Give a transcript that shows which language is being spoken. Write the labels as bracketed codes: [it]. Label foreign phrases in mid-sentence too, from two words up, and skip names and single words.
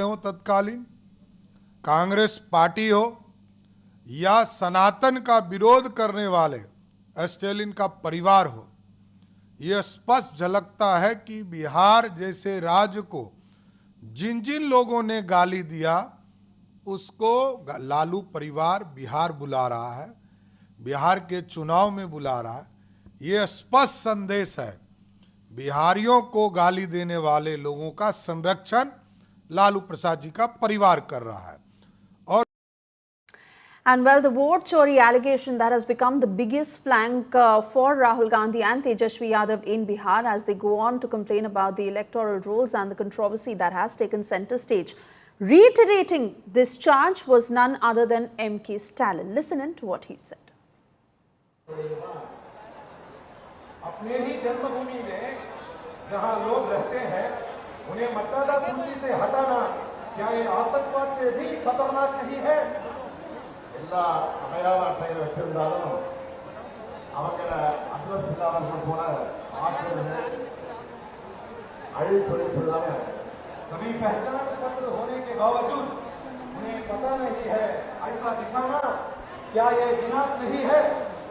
[hi] हो तत्कालीन, कांग्रेस पार्टी हो, या सनातन का विरोध करने वाले स्टालिन का परिवार हो, यह स्पष्ट झलकता है कि बिहार जैसे राज्य को जिन जिन लोगों ने गाली दिया उसको लालू परिवार बिहार बुला रहा है, बिहार के चुनाव में बुला रहा है। ये स्पष्ट संदेश है, बिहारियों को गाली देने वाले लोगों का संरक्षण लालू प्रसाद जी का परिवार कर रहा है। [en] And well, the vote chori allegation that has become the biggest flank for Rahul Gandhi and Tejashwi Yadav in Bihar as they go on to complain about the electoral rolls and the controversy that has taken center stage. Reiterating this charge was none other than MK Stalin. Listen in to what he said. [hi] अपने ही जन्मभूमि में जहां लोग रहते हैं उन्हें मतदाता सूची से हटाना क्या ये आतंकवाद से भी खतरनाक नहीं है? [ta] எல்லா அடையாள அட்டைகளை வச்சிருந்தாலும் அவங்கள அட்ரஸ் இல்லாமல் போன ஆட்கள் அழிப்பொழிப்புதானே [hi] सभी पहचान पत्र होने के बावजूद उन्हें पता नहीं है, ऐसा दिखाना क्या ये विनाश नहीं है?